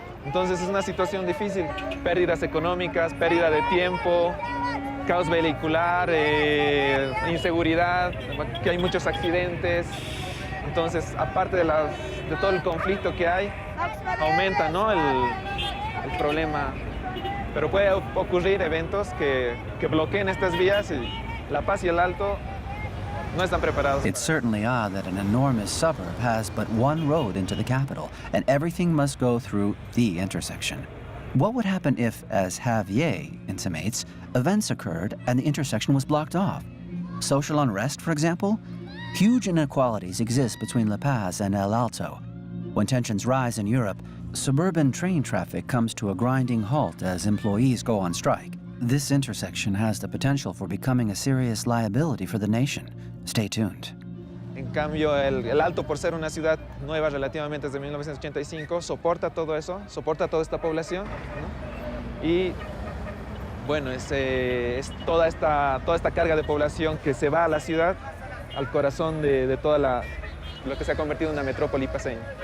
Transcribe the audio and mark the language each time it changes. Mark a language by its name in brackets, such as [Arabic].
[Spanish] Entonces es una situación difícil, pérdidas económicas, pérdida de tiempo, caos vehicular, inseguridad, que hay muchos accidentes. Entonces, aparte de todo el conflicto que hay, aumenta, ¿no? el problema. Pero puede ocurrir eventos que bloqueen estas vías y La Paz y el Alto no están preparados. [English] It's certainly odd that an enormous suburb has but one road into the capital, and everything must go through the intersection. What would happen if, as Javier intimates, events occurred and the intersection was blocked off? Social unrest, for example? Huge inequalities exist between La Paz and El Alto. When tensions rise in Europe, suburban train traffic comes to a grinding halt as employees go on strike. This intersection has the potential for becoming a serious liability for the nation. Stay tuned. [Spanish] En cambio, el Alto, por ser una ciudad nueva relativamente desde 1985, soporta todo eso, soporta toda esta población, ¿no? Y bueno, es toda esta carga de población que se va a la ciudad, al corazón de toda lo que se ha convertido en una metrópoli paceña.